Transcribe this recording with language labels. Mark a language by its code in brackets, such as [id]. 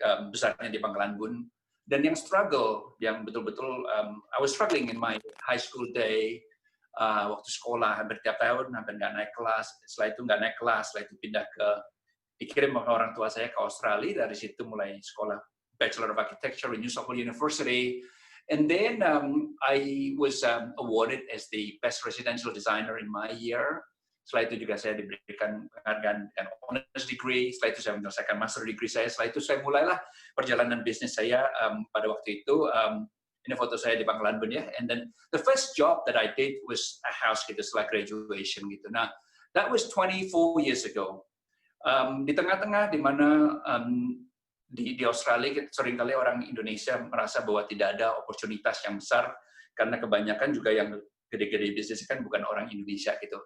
[id] besarnya di Pangkalan Bun, dan yang struggle, yang betul-betul, [en] I was struggling in my high school day, [id] waktu sekolah hampir tiap tahun, hampir nggak naik kelas, setelah itu nggak naik kelas, setelah itu pindah dikirim oleh orang tua saya ke Australia, dari situ mulai sekolah Bachelor of Architecture di New South Wales University, [en] and then I was awarded as the best residential designer in my year. [id] Setelah itu juga saya diberikan penghargaan dengan honors degree. Setelah itu saya menyelesaikan master degree saya. Setelah itu saya mulailah perjalanan bisnis saya pada waktu itu. Ini foto saya di Pangkalan Bun ya. [en] And then the first job that I did was a house [id] gitu setelah [en] graduation gitu. Nah, that was 24 years ago. [id] Di tengah-tengah di mana di Australia seringkali orang Indonesia merasa bahwa tidak ada oportunitas yang besar karena kebanyakan juga yang gede-gede bisnis kan bukan orang Indonesia gitu.